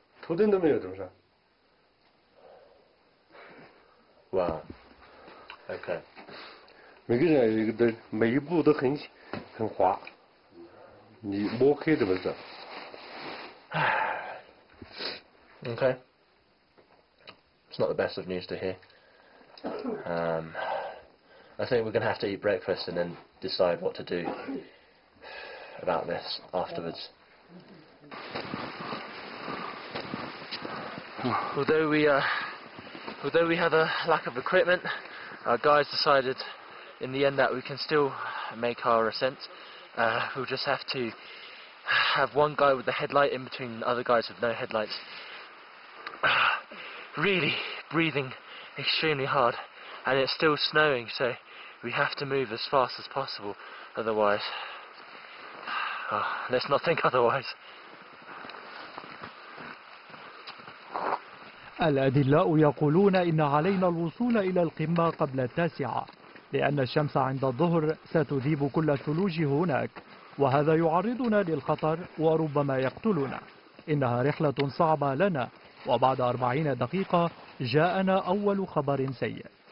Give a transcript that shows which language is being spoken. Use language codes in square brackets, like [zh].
[zh] 头灯都没有怎么上？哇。OK。每个人有一个灯，每一步都很滑，你摸黑怎么走？ Okay. [en] It's not the best of news to hear. I think we're going to have to eat breakfast and then decide what to do about this afterwards. Although we have a lack of equipment, our guides decided in the end that we can still make our ascent. We'll just have to have one guy with the headlight in between other guys with no headlights. Really breathing extremely hard, and it's still snowing, so we have to move as fast as possible, otherwise let's not think otherwise. [ar] الأدلاء يقولون إن علينا الوصول إلى القمة قبل 9، لأن الشمس عند الظهر ستذيب كل الثلوج هناك، وهذا يعرضنا للخطر وربما يقتلنا. إنها رحلة صعبة لنا، وبعد 40 دقيقة جاءنا أول خبر سيء.